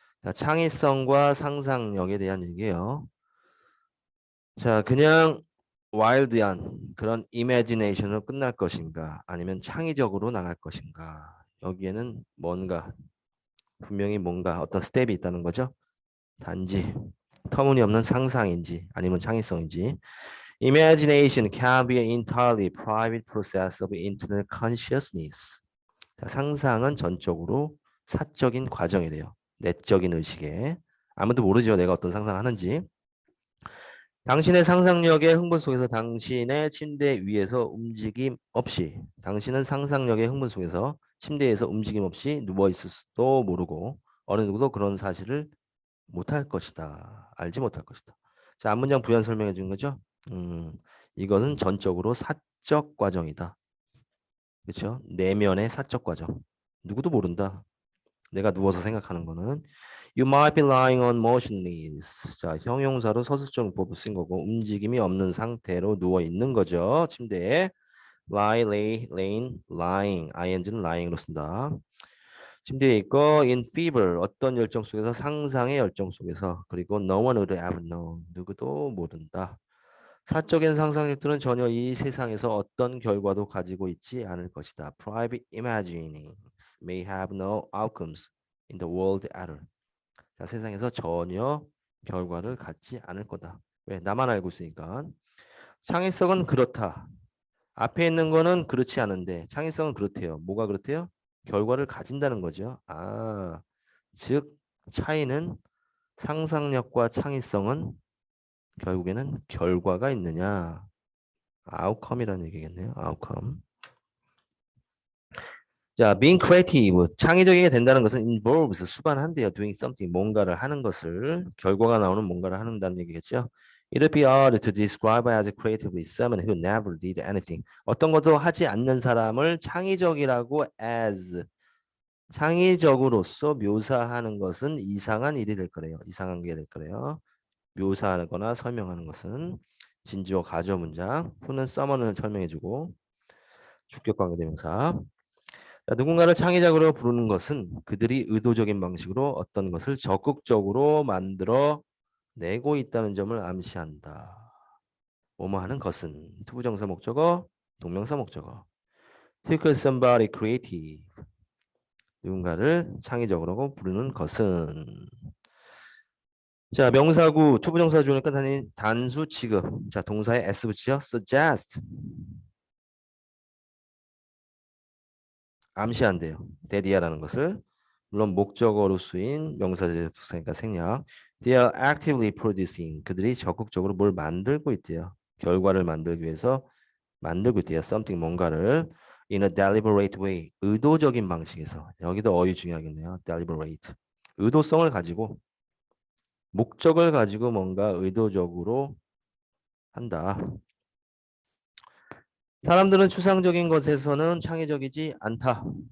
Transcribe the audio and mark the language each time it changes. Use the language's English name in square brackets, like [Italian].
[Korean] 자, 창의성과 상상력에 대한 얘기예요. 자, 그냥 와일드한 그런 imagination으로 끝날 것인가? 아니면 창의적으로 나갈 것인가? 여기에는 분명히 뭔가 어떤 스텝이 있다는 거죠. 단지 터무니없는 상상인지 아니면 창의성인지. [English] Imagination can be an entirely private process of internal consciousness. [Korean] 자, 상상은 전적으로 사적인 과정이래요. 내적인 의식에. 아무도 모르죠. 내가 어떤 상상을 하는지. 당신의 상상력의 흥분 속에서 당신의 침대 위에서 움직임 없이 당신은 상상력의 흥분 속에서 침대에서 움직임 없이 누워 있을 수도 모르고 어느 누구도 그런 사실을 못할 것이다. 알지 못할 것이다. 자, 앞문장 부연 설명해 준 거죠. 이것은 전적으로 사적 과정이다. 그렇죠? 내면의 사적 과정. 누구도 모른다. 내가 누워서 생각하는 거는 [English] You might be lying on motionless. [Korean] 자, 형용사로 서술적 문법을 쓴 거고 움직임이 없는 상태로 누워 있는 거죠. 침대에 [English] lie, lay, laying, lying. [Korean] ing는 lying으로 쓴다. 침대에 있고 [English] in fever [Korean] 어떤 열정 속에서 상상의 열정 속에서 그리고 [English] no one would ever know [Korean] 누구도 모른다. 사적인 상상력들은 전혀 이 세상에서 어떤 결과도 가지고 있지 않을 것이다. [English] Private imaginings may have no outcomes in the world at all. [Korean] 자, 세상에서 전혀 결과를 갖지 않을 거다. 왜? 나만 알고 있으니까. 창의성은 그렇다. 앞에 있는 거는 그렇지 않은데 창의성은 그렇대요. 뭐가 그렇대요? 결과를 가진다는 거죠. 즉 차이는 상상력과 창의성은 결국에는 결과가 있느냐. 아웃컴이라는 얘기겠네요. 아웃컴. 자, [English] being creative, [Korean] 창의적이게 된다는 것은 involves, 수반한대요. [English] doing something, [Korean] 뭔가를 하는 것을, 결과가 나오는 뭔가를 한다는 얘기겠죠. [English] It would be odd to describe as creative someone who never did anything. [Korean] 어떤 것도 하지 않는 사람을 창의적이라고 as, 창의적으로서 묘사하는 것은 이상한 일이 될 거래요. 이상한 게 될 거래요. 묘사하거나 설명하는 것은 진주어 가조 문장, who는 someone을 설명해주고 주격 관계대명사. 누군가를 창의적으로 부르는 것은 그들이 의도적인 방식으로 어떤 것을 적극적으로 만들어 내고 있다는 점을 암시한다. 뭐뭐 하는 것은 투부정사 목적어, 동명사 목적어. [English] To call somebody creative. [Korean] 누군가를 창의적으로 부르는 것은. 자, 명사구 투부정사 중에 끝나는 단수 취급. 자, 동사에 s 붙이죠. suggest. 암시한대요. 데디아라는 것을. 물론 목적어로 쓰인 명사제부사니까 생략. [English] They are actively producing. [Korean] 그들이 적극적으로 뭘 만들고 있대요. 결과를 만들기 위해서 만들고 있대요. [English] something [Korean] 뭔가를 [English] in a deliberate way. [Korean] 의도적인 방식에서. 여기도 어휘 중요하겠네요. [English] deliberate. [Korean] 의도성을 가지고 목적을 가지고 뭔가 의도적으로 한다. 사람들은 추상적인 것에서는 창의적이지 않다.